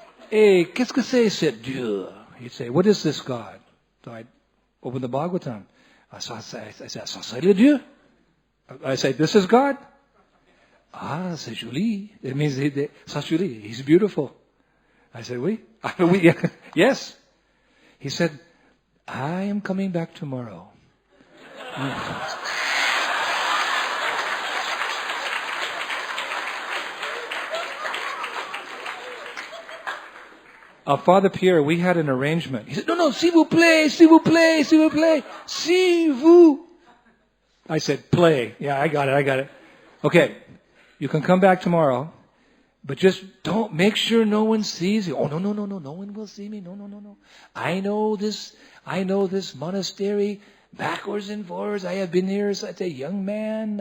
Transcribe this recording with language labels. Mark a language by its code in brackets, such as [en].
[fr] Hey, qu'est-ce que c'est cet Dieu? [en] He'd say, what is this God? So I'd open the Bhagavatam. I said, [fr] ça c'est le Dieu. [en] I say, this is God. [fr] Ah, c'est joli. [en] It means, [fr] c'est joli. [en] He's beautiful. I said, [fr] oui. Oui. [en] Yes. He said, I am coming back tomorrow. Father Pierre, we had an arrangement. He said, no, [fr] s'il vous plaît, s'il vous [en] plaît, s'il vous plaît, s'il vous. I said, play. Yeah, I got it. Okay, you can come back tomorrow, but just don't, make sure no one sees you. Oh, no, no one will see me. No. I know this monastery backwards and forwards. I have been here since a young man.